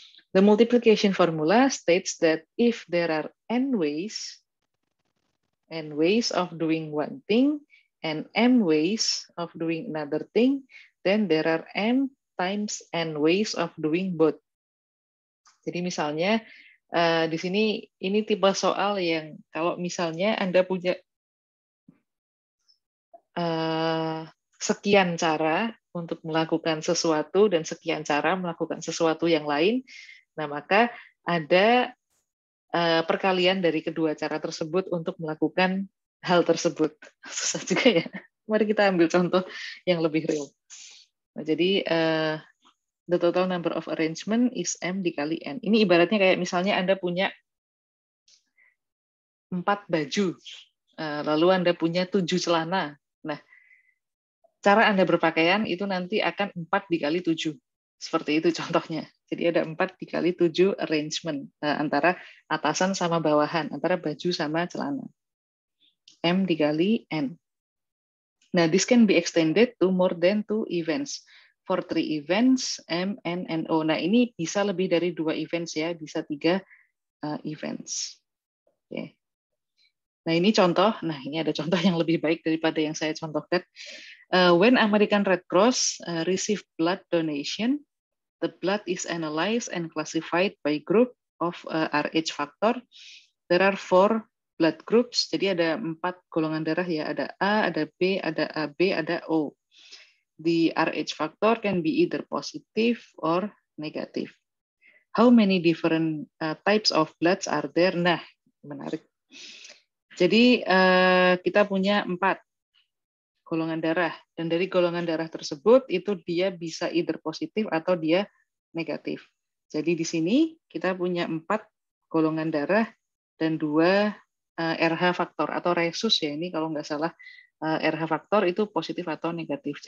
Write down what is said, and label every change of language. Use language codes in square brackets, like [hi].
[en] The multiplication formula states that if there are n ways of doing one thing and m ways of doing another thing, then there are m times n ways of doing both. [id] Jadi misalnya di sini ini tipe soal yang kalau misalnya Anda punya sekian cara untuk melakukan sesuatu dan sekian cara melakukan sesuatu yang lain, nah maka ada perkalian dari kedua cara tersebut untuk melakukan hal tersebut. Susah juga ya. Mari kita ambil contoh yang lebih real. Nah, jadi [en] the total number of arrangement is [id] M dikali N. Ini ibaratnya kayak misalnya Anda punya 4 baju. lalu Anda punya 7 celana. Nah, cara Anda berpakaian itu nanti akan 4 dikali 7. Seperti itu contohnya. Jadi ada 4 dikali 7 arrangement antara atasan sama bawahan, antara baju sama celana. M dikali N. [en] Nah, this can be extended to more than 2 events. For 3 events, M, N, and O. [id] Nah, ini bisa lebih dari 2 events ya, bisa 3 events. Oke. Nah, ini contoh. Nah, ini ada contoh yang lebih baik daripada yang saya contohkan. [en] When American Red Cross receive blood donation, the blood is analyzed and classified by group of RH factor. There are 4 blood groups. [id] Jadi ada 4 golongan darah ya. Ada A, ada B, ada AB, ada O. [en] The RH factor can be either positive or negative. How many different types of bloods are there? [id] Nah, menarik. Jadi kita punya 4 golongan darah, dan dari golongan darah tersebut itu dia bisa either positif atau dia negatif. Jadi di sini kita punya 4 golongan darah dan 2 RH faktor atau resus ya, ini kalau nggak salah RH faktor itu positif atau negatif.